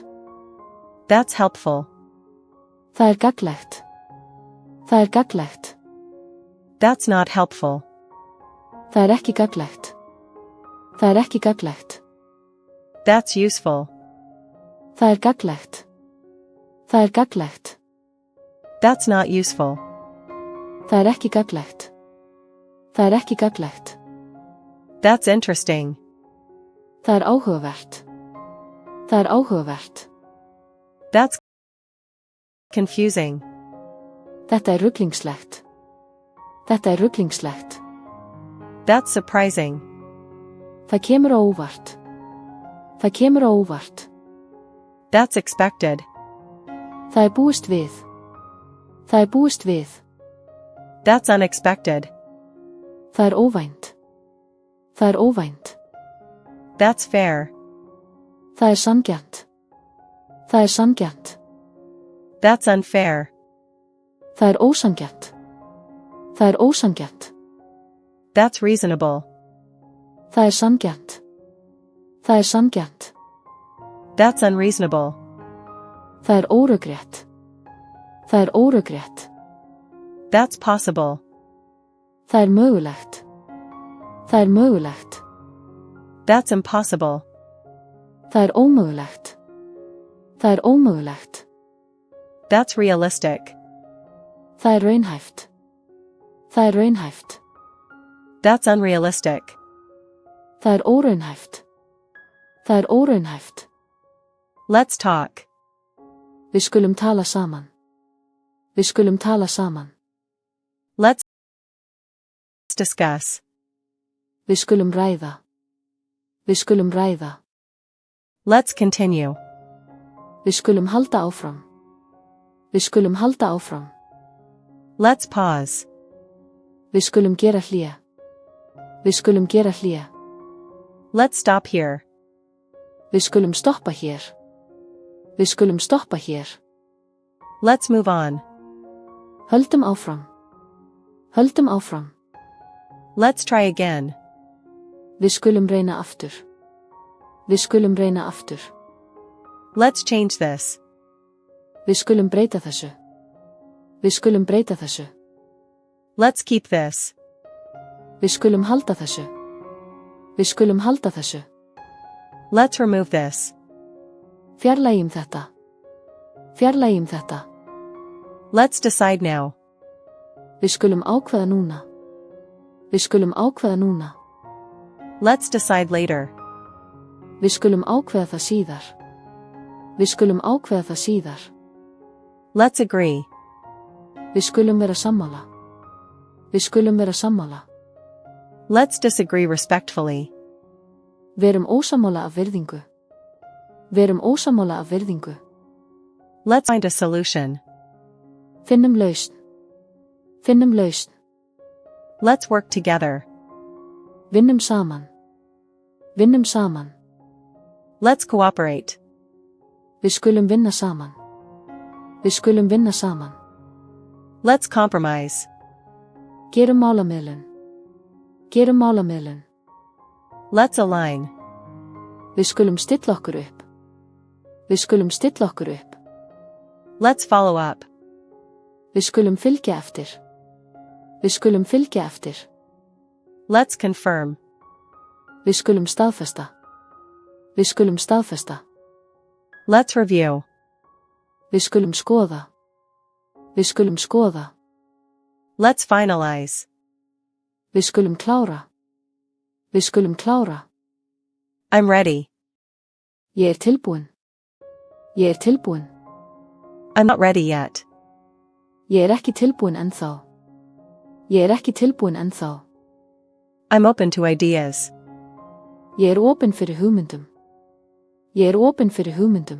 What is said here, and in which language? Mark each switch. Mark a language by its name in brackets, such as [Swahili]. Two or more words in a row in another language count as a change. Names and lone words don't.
[English] That's helpful. [Icelandic] Það er gagnlegt. Það er gagnlegt. [English] That's not helpful. [Icelandic] Það er ekki gagnlegt. Það er ekki gagnlegt. [English] That's useful. [Icelandic] Það er gagnlegt. Það er gagnlegt. [English] That's not useful. [Icelandic] Það er ekki gagnlegt. Það er ekki gagnlegt. [English] That's interesting. [Icelandic] Það er áhugavert. Það er áhugavert. [English] That's confusing. [Icelandic] Þetta er ruglingslegt. Þetta er ruglingslegt. [English] That's surprising. [Icelandic] Það kemur á óvart. Það kemur á óvart. [English] That's expected. [Icelandic] Það er búist við. Það er búist við. [English] That's unexpected. [Icelandic] Það er óvænt. Það er óvænt. [English] That's fair. [Icelandic] Það er sanngjarnt. Það er sanngjarnt. [English] That's unfair. [Icelandic] Það er ósanngjarnt. Það er ósanngjarnt. [English] That's reasonable. [Icelandic] Það er sanngjarnt. Það er sanngjarnt. [English] That's unreasonable. [Icelandic] Það er órökrétt. Það er órökrétt. [English] That's possible. [Icelandic] Það er mögulegt. Það er mögulegt. [English] That's impossible. [Icelandic] Það er ómögulegt. Það er ómögulegt. [English] That's realistic. [Icelandic] Það er raunhæft. Það er raunhæft. [English] That's unrealistic. [Icelandic] Það er óraunhæft. Það er óraunhæft. [English] Let's talk. [Icelandic] Við skulum tala saman. Við skulum tala saman. [English] Let's discuss. [Icelandic] Við skulum ræða. Við skulum ræða. [English] Let's continue. [Icelandic] Við skulum halda áfram. Við skulum halda áfram. [English] Let's pause. [Icelandic] Við skulum gera hlé. Við skulum gera hlé. [English] Let's stop here. [Icelandic] Við skulum stoppa hér. Við skulum stoppa hér. [English] Let's move on. [Icelandic] Höldum áfram. Höldum áfram. [English] Let's try again. [Icelandic] Við skulum reyna aftur. Við skulum reyna aftur. [English] Let's change this. [Icelandic] Við skulum breyta þessu. Við skulum breyta þessu. [English] Let's keep this. [Icelandic] Við skulum halda þessu. Við skulum halda þessu. [English] Let's remove this. [Icelandic] Fjarlægjum þetta. Fjarlægjum þetta. [English] Let's decide now. [Icelandic] Við skulum ákveða núna. Við skulum ákveða núna. [English] Let's decide later. [Icelandic] Við skulum ákveða það síðar. Við skulum ákveða það síðar. [English] Let's agree. [Icelandic] Við skulum vera sammála. Við skulum vera sammála. [English] Let's disagree respectfully. [Icelandic] Verum ósammála af virðingu. Verum ósammála af virðingu. [English] Let's find a solution. [Icelandic] Finnum lausn. Finnum lausn. [English] Let's work together. [Icelandic] Vinnum saman. Vinnum saman. [English] Let's cooperate. [Icelandic] Við skulum vinna saman. Við skulum vinna saman. [English] Let's compromise. [Icelandic] Gerum málamiðlun. Gerum málamiðlun. [English] Let's align. [Icelandic] Við skulum stilla okkur upp. Við skulum stilla okkur upp. [English] Let's follow up. [Icelandic] Við skulum fylgja eftir. Við skulum fylgja eftir. [English] Let's confirm. [Icelandic] Við skulum staðfesta. Við skulum staðfesta. [English] Let's review. [Icelandic] Við skulum skoða. Við skulum skoða. [English] Let's finalize. [Icelandic] Við skulum klára. Við skulum klára. [English] I'm ready. [Icelandic] Ég tilbúin. Ég tilbúin. [English] I'm not ready yet. [Icelandic] Ég ekki tilbúin ennþá. Ég ekki tilbúin ennþá. [English] I'm open to ideas. [Icelandic] Ég opin fyrir hugmyndum. Ég opin fyrir hugmyndum.